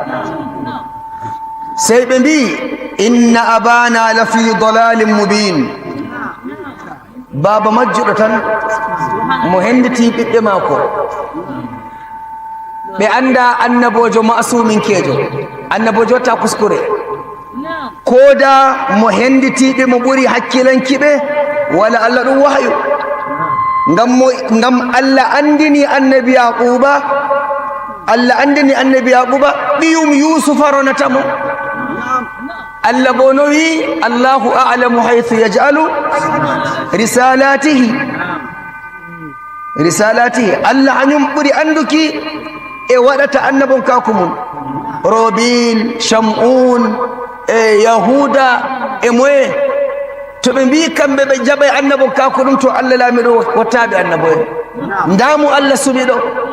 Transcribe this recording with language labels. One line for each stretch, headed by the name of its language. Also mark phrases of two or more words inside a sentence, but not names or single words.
Fula: sai ɓe mbi
Arabic: inna abana la fi dalalin mubin
Fula: baba majjuɗo tan mo henditi ɓiɓɓe maako ɓe anda annabojo masuminkejo annabojo watta kuskure koda mo henditiɓe mo ɓuri hakkilankiɓe wala Allah ɗum wahyu ngam Allah andini annabi yaquba ɓiyum yusufa ronatamo Allah bo no wi
Arabic: Allahu a'lamu haythu yaj'alu risalatihi
Fula: Allah hanyum ɓuri anduki e waɗata annabon kako mum robil shamun e yahuda e moye to ɓe mbi kamɓe ɓe jaɓay annabon kako ɗum to Allah laamiɗo wattaɓe annabo en ndamu Allah suɓi ɗo